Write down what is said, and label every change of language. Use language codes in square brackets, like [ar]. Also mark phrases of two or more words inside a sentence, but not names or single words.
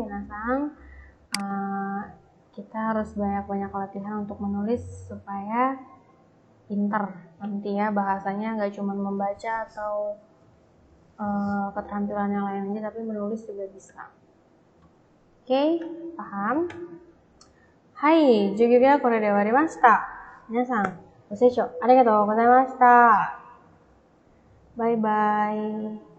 [id] Minasang, kita harus banyak-banyak latihan untuk menulis supaya pinter nanti ya, bahasanya nggak cuma membaca atau keterampilan yang lain aja, tapi menulis juga bisa. Oke, paham? [ja] はい、授業がこれで終わりました. Minasang,ご清聴ありがとうございました。バイバイ。